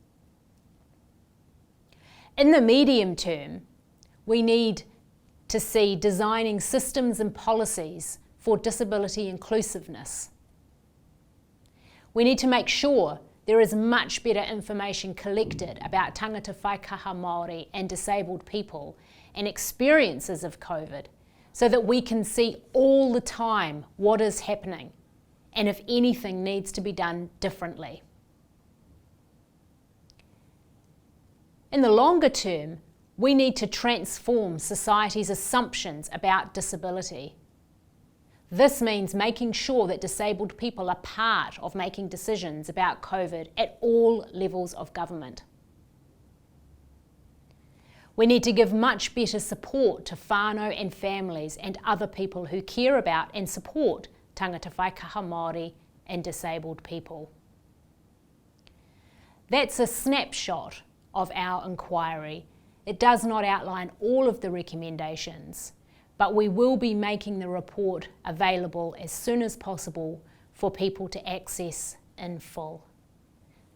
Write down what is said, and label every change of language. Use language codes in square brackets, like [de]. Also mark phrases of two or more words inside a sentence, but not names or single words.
[en] In the medium term, we need to see designing systems and policies for disability inclusiveness. We need to make sure there is much better information collected about [mi] tangata whaikaha Māori [en] and disabled people and experiences of COVID so that we can see all the time what is happening and if anything needs to be done differently. In the longer term, we need to transform society's assumptions about disability. This means making sure that disabled people are part of making decisions about COVID at all levels of government. We need to give much better support to whānau and families and other people who care about and support [mi] tangata whaikaha Māori [en] and disabled people. That's a snapshot of our inquiry. It does not outline all of the recommendations, but we will be making the report available as soon as possible for people to access in full.